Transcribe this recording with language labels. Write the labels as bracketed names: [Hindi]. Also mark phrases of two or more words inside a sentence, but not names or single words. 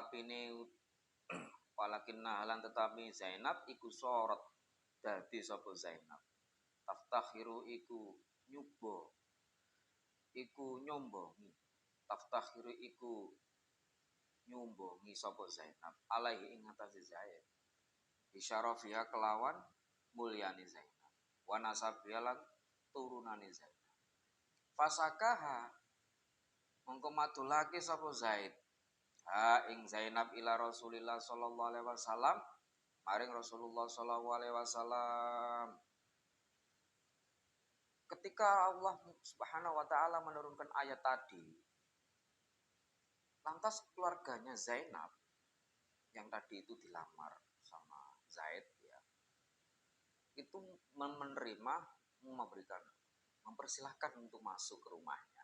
[Javanese] tetapi Zainab iku sorot dadi sapa Zainab taftakhiru iku nyombongi sapa Zainab alaihi ing atase Zaid bisyarafiha kelawan mulyani Zainab [Arabic] wa nasabiha [Javanese] lan turunane Zainab fasakaha mongko madulake sapa Zaid ha ing Zainab [Arabic] ila Rasulillah sallallahu alaihi wasallam [Javanese] maring Rasulullah [Arabic] sallallahu alaihi wasallam [Indonesian] ketika Allah [Arabic] Subhanahu wa taala [Indonesian] menurunkan ayat tadi lantas keluarganya Zainab yang tadi itu dilamar sama Zaid ya itu menerima, mempersilahkan untuk masuk ke rumahnya.